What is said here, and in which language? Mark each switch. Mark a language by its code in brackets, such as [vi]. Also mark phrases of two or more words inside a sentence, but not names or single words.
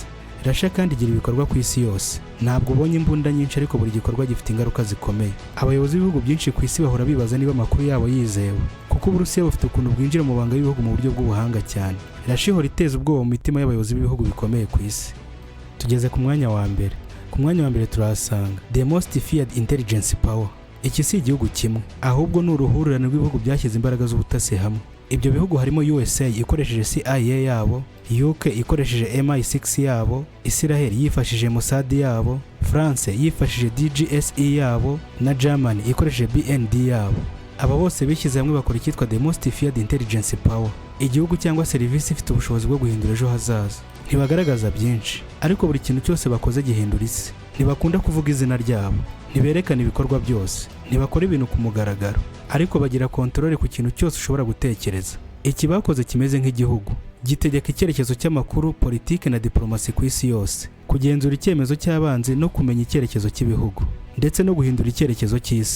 [rw] Russia kandi igira ibikorwa ku isi yose, ntabwo ubonye imbunda nyinshi, ariko buri gikorwa gifite ingaruka zikomeye. Abayobozi b'ibihugu byinshi ku isi bahora bibaza niba amakuru yabo yizewe, kuko Uburusiya bufite ukuntu bwinjira mu banga y'ibihugu mu buryo bw'ubuhanga cyane. Russia ihora iteza ubwoba mu mitima y'abayobozi b'ibihugu bikomeye ku isi. Tugeze ku mwanya wa 1. Ku mwanya wa 1 turahasanga [en] the most feared intelligence power. [rw] Iki si igihugu kimwe, ahubwo ni uruhurirane rw'ibihugu byashyize imbaraga z'ubutasi hamwe. Ibyo bihugu harimo USA ikoresheje CIA yabo, UK ikoresheje MI6 yabo, Israel yifashishije Mossad yabo, France yifashishije DGSE yabo na Germany ikoresheje BND yabo. Aba bose bishyize hamwe bakora icyitwa [en] the most feared intelligence power, [rw] igihugu cyangwa serivisi ifite ubushobozi bwo guhindura ejo hazaza. Ntibagaragaza byinshi, ariko buri kintu cyose bakoze gihindura isi. Ntibakunda kuvuga izina ryabo, ntiberekana ibikorwa byose, ntibakora ibintu ku mugaragaro, ariko bagira kontrole ku kintu cyose ushobora gutekereza. Iki bakoze kimeze nk'igihugu, gitegeka icyerekezo cy'amakuru, politiki na diplomasi ku isi yose, kugenzura icyemezo cy'abanzi no kumenya icyerekezo cy'ibihugu, ndetse no guhindura icyerekezo cy'isi.